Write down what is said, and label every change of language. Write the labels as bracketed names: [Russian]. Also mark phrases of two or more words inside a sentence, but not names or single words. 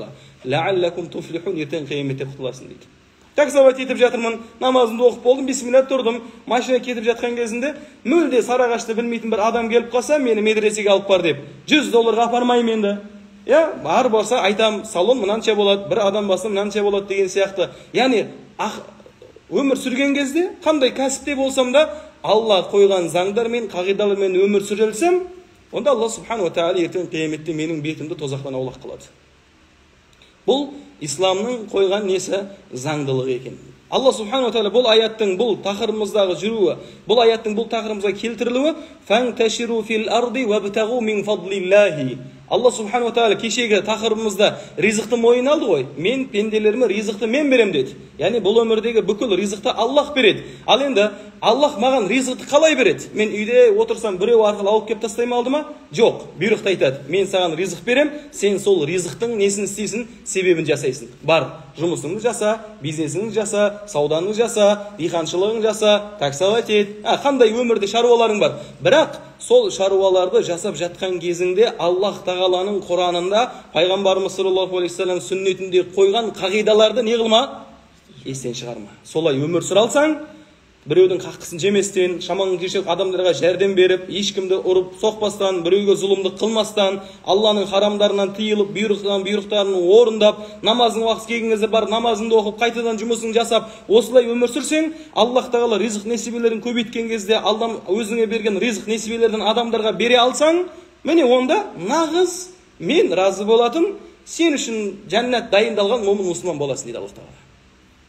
[Arabic] لعلكم تفلحون, [Kazakh] ертең қияметте құтыласың дейді. Таксовать етіп жатырмын, намазымды оқып болдым, бисмилля тұрдым, машина кетіп жатқан кезінде мүлде Сарыағашты білмейтін бір адам келіп қалса, мені медресеге алып бар деп, $100 апармаймын енді. Бар болса айтам, салон мынанша болады, бір адам басы мынанша болады деген сияқты. Яғни өмір сүрген кезде қандай кәсіпте болсам да Алла қойған заңдармен, қағидалармен өмір сүрелсем, онда Алла [Arabic] سبحانه وتعالى [Kazakh] ертең қияметте менің бетімді тозақтан аулақ қылады. Бұл исламның қойған несі? Заңдылығы екен. Алла [Arabic] سبحانه وتعالى [Kazakh] бұл аяттың бұл тақырыбымыздағы жүруі, бұл аяттың бұл тақырыбымызға келтірілуі, [Arabic] فانتشروا في الأرض وابتغوا من فضل الله. [Kazakh] Алла субхану ва тағала кешегі тақырыбымызда ризықты мойын алды ғой. Мен пенделеріме ризықты мен берем деді. Яғни бұл өмірдегі бүкіл ризықты Аллах береді. Ал енді Аллах маған ризықты қалай береді? Мен үйде отырсам біреу арқылы алып кеп тастаймын алды ма? Жоқ. Бұйрықты айтады. Мен саған ризық берем, сен сол ризықтың несін істейсің, себебін жасайсың. Бар, жұмысыңды жаса, бизнесіңді жаса, саудаңды жаса, диқаншылығыңды жаса, таксовать ет. Қандай өмірде шаруаларың бар. Бірақ сол шаруаларды жасап жатқан кезіңде Аллах тағаланың Құранында, пайғамбарымыз [Arabic] صلى الله عليه وسلم [Kazakh] сүннетінде қойған қағидаларды не қылма? Естен шығарма. Солай өмір сүре алсаң, біреудің хаққысын жеместен, шамаң келсе адамдарға жәрдем беріп, ешкімді ұрып соқпастан, біреуге зұлымдық қылмастан, Алланың харамдарынан тыйылып, бұйрықтарын орындап, намаздың уақыты келген кезде бар намазыңды оқып, қайтадан жұмысыңды жасап, осылай өмір сүрсең, Аллах тағала ризық несібелерін көбейткен кезде, Аллам өзіңе берген ризық несібелерден адамдарға бере алсаң, міне онда нағыз мен разы болатын, сен үшін жәннат дайындалған момын мұсылман боласың дейді Аллах тағала.